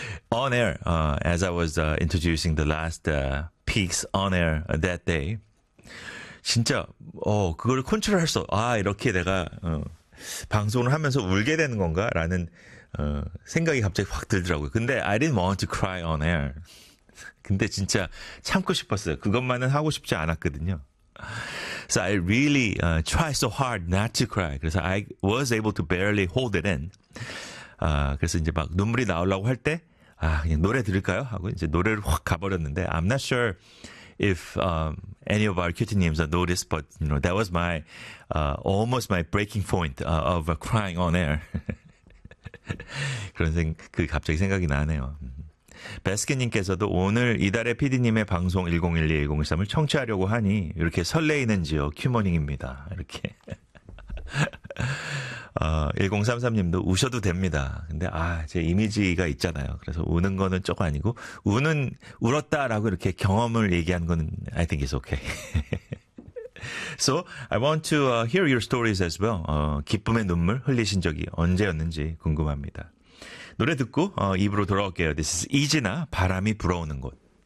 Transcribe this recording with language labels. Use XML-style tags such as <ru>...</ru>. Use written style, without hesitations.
<en>On air, as I was introducing the last peaks on air that day,</en> <ko>진짜 그걸 컨트롤할 수 없어. 아, 이렇게 내가 방송을 하면서 울게 되는 건가라는 생각이 갑자기 확 들더라고요.</ko> <en>근데 I didn't want to cry on air.</en> <ko>근데 진짜 참고 싶었어요. 그것만은 하고 싶지 않았거든요.</ko> <en>So I really try so hard not to cry. 그래서 I was able to barely hold it in.</en> <ko>그래서 이제 막 눈물이 나오려고 할 때, 아, 그냥 노래 들을까요? 하고 이제 노래를 확 가버렸는데,</ko> <en>I'm not sure if any of our cutie names have noticed, but you know, that was my almost my breaking point of crying on air.</en> <ko>그런 생그 갑자기 생각이 나네요. 베스킨님께서도 오늘 이달의 PD님의 방송 1012-1013을 청취하려고 하니 이렇게 설레이는지요. 큐모닝입니다. 이렇게 1033님도 우셔도 됩니다. 근데 아, 제 이미지가 있잖아요. 그래서 우는 거는 쪼가 아니고 울었다라고 이렇게 경험을 얘기한 거는</ko> <en>I think it's okay. So I want to hear your stories as well.</en> <ko>기쁨의 눈물 흘리신 적이 언제였는지 궁금합니다. 노래 듣고 입으로 돌아올게요. This is 이진아 바람이 불어오는 곳.</ko>